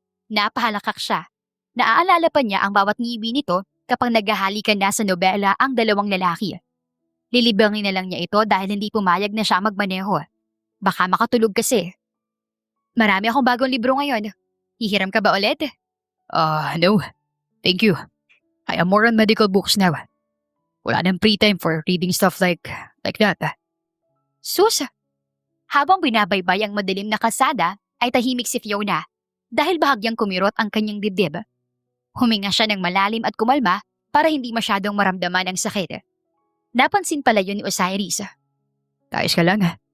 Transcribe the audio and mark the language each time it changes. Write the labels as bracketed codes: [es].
[tl] Napahalakak siya. Naaalala pa niya ang bawat ngiwi nito kapag naghahalikan na sa nobela ang dalawang lalaki. Lilibangin na lang niya ito dahil hindi pumayag na siya magmaneho. Baka makatulog kasi. Marami akong bagong libro ngayon. Hihiram ka ba ulit? [en] No. Thank you. I am more on medical books now. [tl] Wala nang [en] free time for reading stuff like that. [tl] Sus! Habang binabaybay ang madilim na kalsada, ay tahimik si Fiona dahil bahagyang kumirot ang kanyang dibdib. Huminga siya ng malalim at kumalma para hindi masyadong maramdaman ang sakit. Napansin pala yun ni Osiris. Ayos ka lang.